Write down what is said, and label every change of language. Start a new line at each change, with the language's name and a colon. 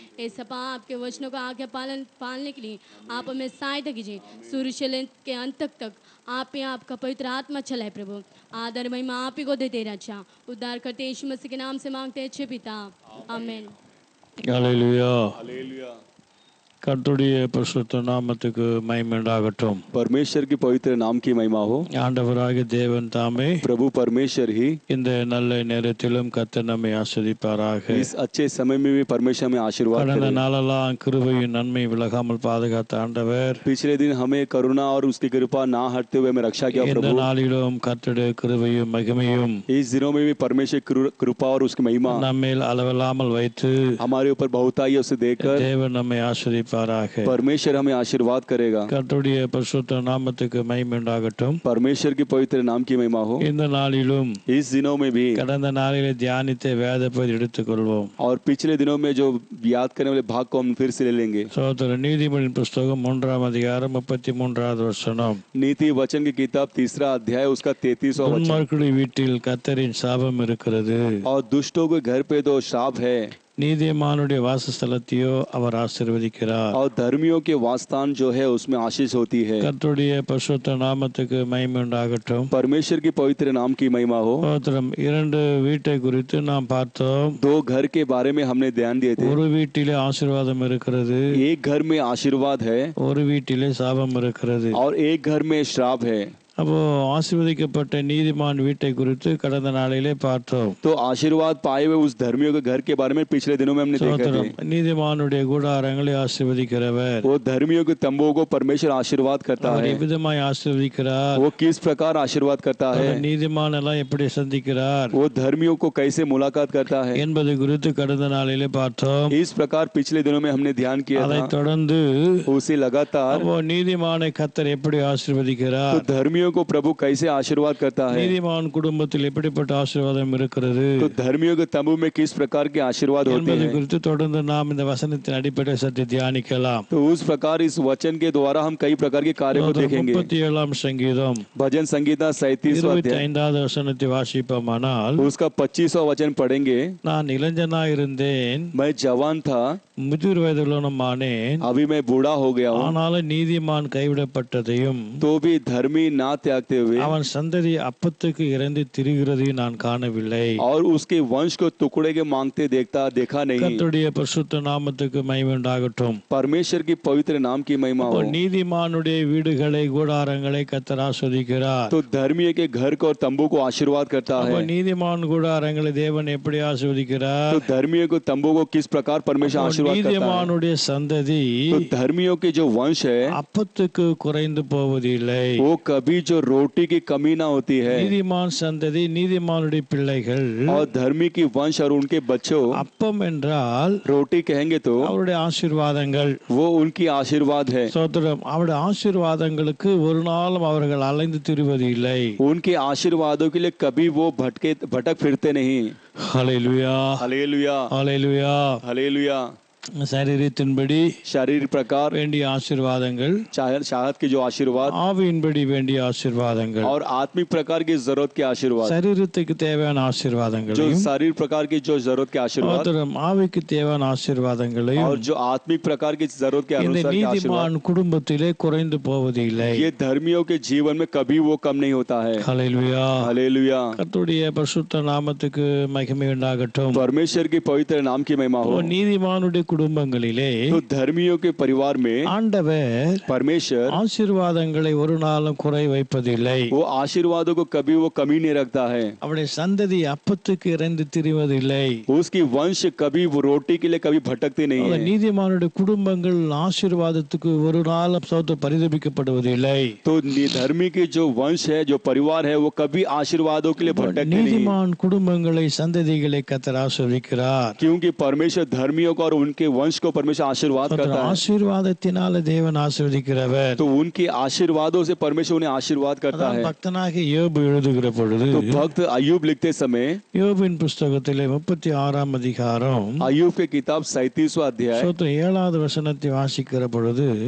Hindi: एसपा आपके वचनों का आज्ञा पालने के लिए आप हमें सहायता कीजिए। सूर्य से लेकर के अंत तक आप ही आपका पवित्र आत्मा चलाए प्रभु। आदर महिमा आप ही को देते राजा। उद्धार करते यीशु मसीह के नाम से मांगते हैं अच्छे पिता, आमेन।
English: Hallelujah.
Hindi: हालेलुया।
Tamil: கர்த்தருடைய பரிசுத்த நாமத்துக்கு மகிமை உண்டாகட்டும்.
Hindi: परमेश्वर की पवित्र नाम की महिमा हो।
Tamil: ஆண்டவராகிய தேவன் தாமே
Hindi: प्रभु परमेश्वर ही
Tamil: இந்த நல்ல நேரத்திலும் கர்த்தர் நம்மை ஆசீர்வதிப்பாராக.
Hindi: इस अच्छे समय में भी परमेश्वर में आशीर्वाद
Tamil: கடந்த
Hindi: करे।
Tamil: நாளெல்லாம் கிருபையும் நன்மை விலகாமல் பாதுகாத்த ஆண்டவர்
Hindi: पिछले दिन हमें करुणा और उसकी कृपा ना हटते हुए हमें रक्षा किया
Tamil: இந்த
Hindi: प्रभु।
Tamil: நாளிலும் கர்த்தருடைய கிருபையும் மகிமையும்
Hindi: इस दिनों में भी परमेश्वर की कृपा और उसकी महिमा
Tamil: நம்மேல் அளவில்லாமல் வைத்து
Hindi: हमारे ऊपर बहुतायी उसे देकर
Tamil: தேவன் நம்மை ஆசீர்வதிப்பாராக.
Hindi: परमेश्वर हमें आशीर्वाद करेगा।
Tamil: கர்த்தருடைய பரிசுத்த நாமத்துக்கு மகிமை உண்டாகட்டும்.
Hindi: परमेश्वर की पवित्र नाम की महिमा हो।
Tamil: இந்த நாளிலும்
Hindi: इस दिनों में भी
Tamil: கடந்த நாளிலே தியானித்த வேத பகுதி எடுத்துக்கொள்வோம்.
Hindi: और पिछले दिनों में जो याद करने वाले भाग को हम फिर से ले लेंगे।
Tamil: சோதர நீதிமொழியின் புஸ்தகம் 3ஆம் அதிகாரம் 33வது வசனம்.
Hindi: नीति वचन की किताब 3 अध्याय उसका 33वां वचन।
Tamil: துன்மார்க்குடைய வீட்டில் கர்த்தரின் சாபம் இருக்கிறது,
Hindi: और दुष्टों के घर पे दो श्राप है,
Tamil: நீதிமானுடைய வாசஸ்தலத்தையோ அவர் ஆசீர்வதிக்கிறார்.
Hindi: और धर्मियों के वासस्थान जो है उसमें आशीष होती है।
Tamil: கர்த்தருடைய பரிசுத்த நாமத்துக்கு மகிமை உண்டாகட்டும்.
Hindi: परमेश्वर की पवित्र नाम की महिमा हो।
Tamil: சோதரம் 2 வீட்டை குறித்து நாம் பார்த்தோம்.
Hindi: 2 घर के बारे में हमने ध्यान दिए थे।
Tamil: ஒரு வீட்டிலே ஆசீர்வாதம் இருக்கிறது,
Hindi: एक घर में आशीर्वाद है
Tamil: ஒரு வீட்டிலே சாபம் இருக்கிறது.
Hindi: और एक घर में श्राप है।
Tamil: அப்போ ஆசீர்வதிக்கப்பட்ட நீதிமான் வீட்டை குறித்து கடந்த நாளிலே பார்த்தோம்.
Hindi: तो आशीर्वाद पाए हुए उस धर्मियों के घर के बारे में पिछले दिनों में हमने देखा
Tamil: சோதரம்
Hindi: था।
Tamil: நீதிமானுடைய கூடாரங்களை ஆசீர்வதிக்கிறவர்
Hindi: वो धर्मियों के तंबुओं को परमेश्वर आशीर्वाद करता
Tamil: அவர்
Hindi: है।
Tamil: எவ்விதமாய் ஆசீர்வதிக்கிறார்,
Hindi: वो किस प्रकार आशीर्वाद करता है,
Tamil: அவர் நீதிமான் எல்லாம் எப்படி சந்திக்கிறார்
Hindi: वो धर्मियों को कैसे मुलाकात करता है,
Tamil: என்பது குறித்து கடந்த நாளிலே பார்த்தோம்.
Hindi: इस प्रकार पिछले दिनों में हमने ध्यान किया
Tamil: அதை
Hindi: था।
Tamil: தொடர்ந்து
Hindi: उसी लगातार
Tamil: அப்போ நீதிமானை கர்த்தர் எப்படி
Hindi: तो
Tamil: ஆசீர்வதிக்கிறார்,
Hindi: धर्मियों को प्रभु कैसे आशीर्वाद करता है,
Tamil: நீதிமான் குடும்பத்தில் எப்படிப்பட்ட ஆசீர்வாதம் இருக்கிறது
Hindi: तो धर्मियों के तंबू में किस प्रकार के आशीर्वाद होते
Tamil: என்பது
Hindi: हैं।
Tamil: குறித்து தொடர்ந்து நாம் இந்த வசனத்தின் அடிப்படையில் சற்று தியானிக்கலாம்.
Hindi: तो उस प्रकार इस वचन के द्वारा हम कई प्रकार के कार्य को देखेंगे।
Tamil: 37ஆம் சங்கீதம்
Hindi: भजन संगीता 37वां अध्याय
Tamil: 25வது வசனத்தை வாசிப்போமானால்,
Hindi: उसका 25वां वचन पढ़ेंगे।
Tamil: நான் இளைஞனாயிருந்தேன்,
Hindi: मैं जवान था,
Tamil: முதிர் வயதுள்ளவனுமானேன்,
Hindi: अभी मैं बूढ़ा हो गया हूँ,
Tamil: ஆனாலும் நீதிமான் கைவிடப்பட்டதையும்
Hindi: तो भी धर्मी ना त्यागते हुए
Tamil: அவன் சந்ததி அப்பத்துக்கு இறந்து திரிகிறதையும் நான் காணவில்லை.
Hindi: और उसके वंश को टुकड़े के मांगते देखा नहीं।
Tamil: கர்த்தருடைய பரிசுத்த நாமத்துக்கு மகிமை உண்டாகட்டும்.
Hindi: परमेश्वर की पवित्र नाम की महिमा हो।
Tamil: நீதிமானுடைய வீடுகளை கூடாரங்களை கர்த்தர் ஆசீர்வதிக்கிறார்.
Hindi: तो धर्मी के घर को और तंबू को आशीर्वाद करता
Tamil: அப்போ
Hindi: है।
Tamil: நீதிமான் கூடாரங்களை தேவன் எப்படி ஆசீர்வதிக்கிறார்?
Hindi: तो धर्मियों को तंबू को किस प्रकार परमेश्वर
Tamil: நீதிமானுடைய சந்ததி
Hindi: तो धर्मियों के जो वंश है
Tamil: அப்பத்துக்கு குறைந்து போவதில்லை.
Hindi: वो कभी जो रोटी की कमी ना होती है,
Tamil: நீதிமான் சந்ததி நீதிமானுடைய பிள்ளைகள்
Hindi: और धर्मी की वंश और उनके बच्चों
Tamil: அப்பம் என்றால்
Hindi: रोटी कहेंगे तो
Tamil: அவருடைய ஆசீர்வாதங்கள்.
Hindi: वो उनकी आशीर्वाद है।
Tamil: சோதரம் அவருடைய ஆசீர்வாதங்களுக்கு ஒரு நாளும் அவர்கள் அலைந்து திரிவது இல்லை.
Hindi: उनके आशीर्वादों के लिए कभी वो भटक फिरते नहीं।
Tamil: ஹல்லேலூயா,
Hindi: हालेलुया,
Tamil: ஹல்லேலூயா.
Hindi: हालेलुया।
Tamil: சரீரத்தின்படி
Hindi: शारीरिक प्रकार
Tamil: வேண்டிய ஆசீர்வாதங்கள்,
Hindi: चाहत की जो आशीर्वाद
Tamil: ஆவியின்படி வேண்டிய ஆசீர்வாதங்கள்,
Hindi: और आत्मिक प्रकार की जरूरत के आशीर्वाद,
Tamil: சரீரத்துக்கு தேவையான
Hindi: जो
Tamil: ஆசீர்வாதங்களையும்
Hindi: शारीरिक प्रकार की जो जरूरत के आशीर्वाद
Tamil: சோதரம் ஆவிக்கு தேவையான ஆசீர்வாதங்களையும்
Hindi: और जो आत्मिक प्रकार की जरूरत के
Tamil: இந்த
Hindi: अनुसार के आशीर्वाद,
Tamil: நீதிமான் குடும்பத்திலே குறைந்து போவதில்லை.
Hindi: ये धर्मियों के जीवन में कभी वो कम नहीं होता है।
Tamil: ஹல்லேலூயா.
Hindi: हालेलुया।
Tamil: கர்த்தருடைய பரிசுத்த நாமத்துக்கு மகிமை உண்டாகட்டும்.
Hindi: परमेश्वर की पवित्र नाम की महिमा हो।
Tamil: நீதிமானுடைய குடும்பங்களிலே
Hindi: तो धर्मियों के परिवार में
Tamil: ஆண்டவர்
Hindi: परमेश्वर
Tamil: ஆசீர்வாதங்களை ஒரு நாளும் குறை வைப்பதில்லை.
Hindi: वो आशीर्वादों को कभी वो कमी नहीं रखता है।
Tamil: அவருடைய சந்ததி அப்பத்துக்கு இறைந்து திரிவதில்லை.
Hindi: उसकी वंश कभी वो रोटी के लिए कभी भटकते नहीं है।
Tamil: நீதிமானுடைய குடும்பங்கள் ஆசீர்வாதத்துக்கு ஒரு நாளும் சோத்து பரிதபிக்கப்படுவதில்லை.
Hindi: तो धर्मी के जो वंश है, जो परिवार है, वो कभी आशीर्वादों के लिए भटकते नहीं।
Tamil: நீதிமான் குடும்பங்களை சந்ததிகளை கர்த்தர் ஆசீர்வதிக்கிறார்.
Hindi: क्योंकि परमेश्वर धर्मियों को और उनके वंश को परमेश्वर आशीर्वाद करता है।
Tamil: ஆசீர்வாதத்தினால தேவன் ஆசீர்வதிக்கிறவர்.
Hindi: तो उनके आशीर्वादों से परमेश्वर उन्हें आशीर्वाद करता है।
Tamil: பக்தனாகிய யோபு எழுதுகிற பொழுது
Hindi: तो भक्त अय्यूब लिखते समय
Tamil: யோபின் புஸ்தகத்திலே 36ஆம் அதிகாரம்
Hindi: अय्यूब की किताब 37वां अध्याय
Tamil: சோத்திரம் 7வது வசனத்தை வாசிக்கிற பொழுது